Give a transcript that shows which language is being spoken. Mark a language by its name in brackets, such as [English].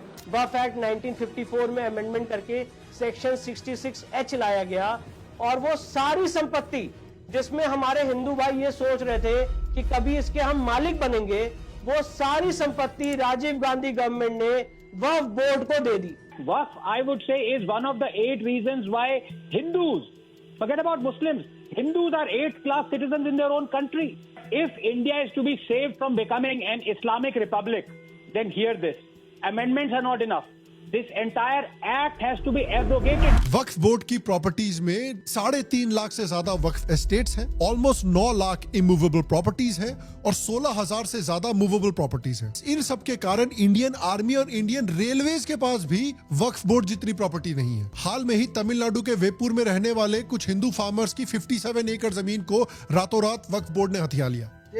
[Hindi] वक्फ act 1954 में amendment करके section 66H लाया गया, और वो सारी संपत्ति जिसमें हमारे हिंदू भाई ये सोच रहे थे कि कभी इसके हम मालिक बनेंगे, वो सारी संपत्ति राजीव गांधी गवर्नमेंट ने वक्फ बोर्ड को दे दी। [English] Waqf, I would say, is one of the 8 reasons why Hindus, forget about Muslims, Hindus are 8th-class citizens in their own country. If India is to be saved from becoming an Islamic republic, then hear this. Amendments are not enough. This entire act has to be abrogated. [Hindi] Waqf board की properties में 3.5 लाख से ज्यादा वक्फ estates हैं, almost 9 lakh immovable properties हैं और 16,000 से ज्यादा movable properties हैं। इन सब के कारण इंडियन आर्मी और इंडियन रेलवेज के पास भी वक्फ बोर्ड जितनी प्रॉपर्टी नहीं है। हाल में ही तमिलनाडु के वेपुर में रहने वाले कुछ हिंदू फार्मर्स की 57 एकड़ जमीन को रातों रात वक्फ बोर्ड ने हथिया लिया।